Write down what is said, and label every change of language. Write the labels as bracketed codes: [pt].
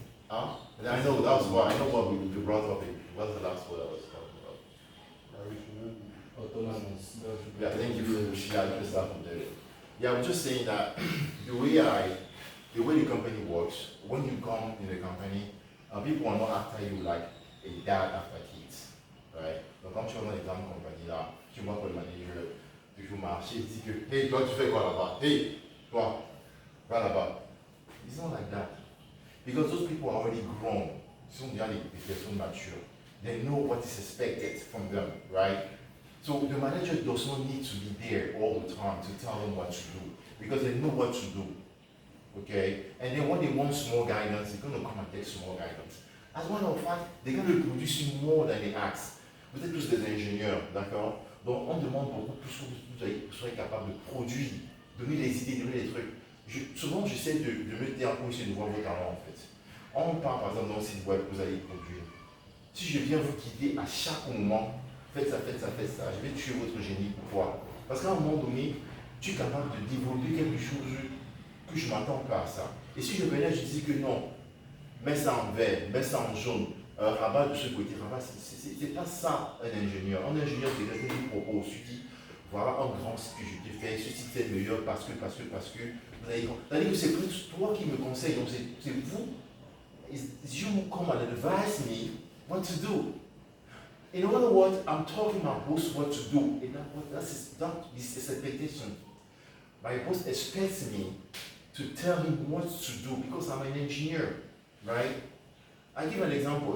[en] I know that was what I know what we brought up. What's the last word I was talking about? Autonomous. Yeah, thank you for sharing the stuff from there. Yeah, I'm just saying that the way the company works, when you come in the company, people are not after you like a dad after kids, right? [fr] Donc quand tu rentres dans une compagnie là, tu vois que le manager, tu joues marché, il dit que hey toi tu fais quoi là-bas? Hey toi, va là-bas. [en] It's not like that. Because those people are already grown. [fr] Ils sont déjà des personnes matures. [en] They know what is expected from them, right? So the manager does not need to be there all the time to tell them what to do because they know what to do. Okay? And then when they want small guidance, they're going to come and get small guidance. As a matter of fact, they're going to be producing more than they ask. [fr] Vous êtes tous des ingénieurs, d'accord? Donc on demande beaucoup plus que vous soyez capable de produire, donner des idées, donner des trucs. Souvent, j'essaie de me dire pour essayer de voir vos talents en fait. On parle par exemple dans le site web que vous allez produire. Si je viens vous guider à chaque moment, faites ça, faites ça, faites ça, je vais tuer votre génie. Pourquoi? Parce qu'à un moment donné, tu es capable de développer quelque chose que je ne m'attends pas à ça. Et si je venais, je dis que non, mets ça en vert, mets ça en jaune, rabat de ce côté, rabat, c'est pas ça un ingénieur. Un ingénieur, c'est quelqu'un qui propose, tu dis, voilà un grand site que je te fais, ce site c'est meilleur parce que. Vous avez c'est-à-dire que c'est plus toi qui me conseille, donc c'est vous. [en] It's you who come and advise me what to do. In other words, I'm talking my boss what to do. And that is his expectation. My boss expects me to tell him what to do because I'm an engineer, right? I give an example.